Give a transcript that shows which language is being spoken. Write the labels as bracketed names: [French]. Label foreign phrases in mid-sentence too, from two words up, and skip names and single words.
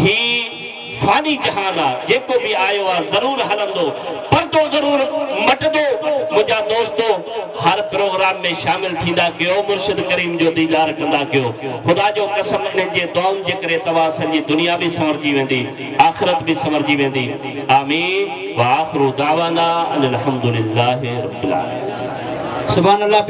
[Sindhi] ही फानी जहान आहे, जेको बि आयो आहे ज़रूर हलंदो, पर्दो ज़रूर मटंदो। मुंहिंजा दोस्तो हर प्रोग्राम में शामिल थींदा कयो, मुर्शिद करीम जो दीदार कंदा कयो। ख़ुदा जो कसम इन्हनि जे दुआउनि जे करे तव्हां असांजी दुनिया बि संवरजी वेंदी, आख़िरत बि संवरजी वेंदी। [Arabic] آمين وآخر دعوانا أن الحمد لله رب العالمين. سبحان الله.